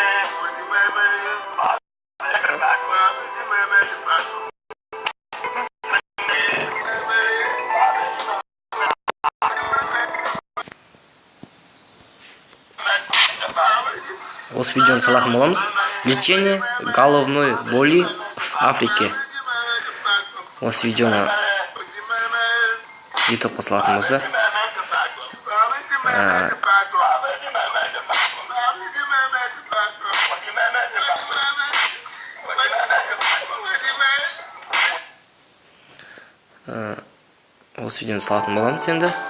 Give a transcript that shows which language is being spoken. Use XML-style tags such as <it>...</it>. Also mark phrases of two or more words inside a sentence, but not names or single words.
<kk>Осы видеоны салатын боламыз.</kk> <ru>Лечение головной боли в Африке.</ru> <kk>Осы видеоны ютубқа салатын болса. Осы видеоны салатын боламыз енді.</kk>